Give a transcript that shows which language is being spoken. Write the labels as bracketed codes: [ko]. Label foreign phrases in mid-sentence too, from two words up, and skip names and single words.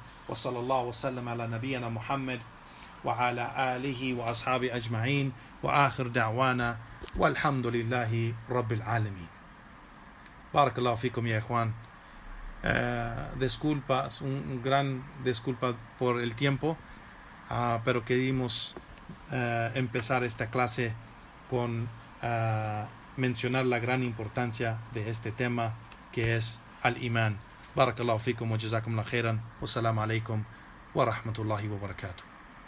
[ar] وصلى الله وسلم على نبينا محمد وعلى آله وأصحابه أجمعين وآخر دعوانا والحمد لله رب العالمين. بارك الله فيكم يا إخوان. [es] Disculpas, un gran disculpa por el tiempo, pero queríamos empezar esta clase con mencionar la gran importancia de este tema, que es al-imán. [ar] بارك الله فيكم وجزاكم الله خيرا والسلام عليكم ورحمة الله وبركاته.